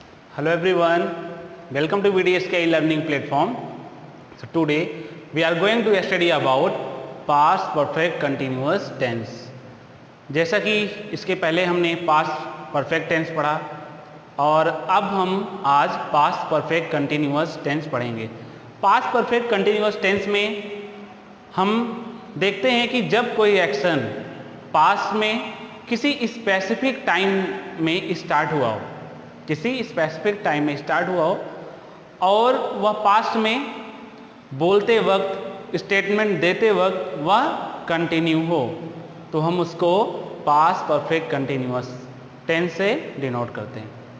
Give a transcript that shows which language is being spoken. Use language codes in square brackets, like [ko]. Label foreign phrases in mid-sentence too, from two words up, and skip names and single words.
[en] Hello everyone, welcome to VDSK learning platform. So today we are going to study about past perfect continuous tense. [hi] जैसा कि इसके पहले हमने [en] past perfect tense [hi] पढ़ा और अब हम आज [en] past perfect continuous tense [hi] पढ़ेंगे. [en] Past perfect continuous tense [hi] में हम देखते हैं कि जब कोई [en] action past [hi] में किसी [en] specific time [hi] में स्टार्ट हुआ हो, किसी [en] specific time [hi] में स्टार्ट हुआ हो और वह पास्ट में बोलते वक्त, स्टेटमेंट देते वक्त वह कंटिन्यू हो, तो हम उसको [en] past perfect continuous tense [hi] से डिनोट करते हैं.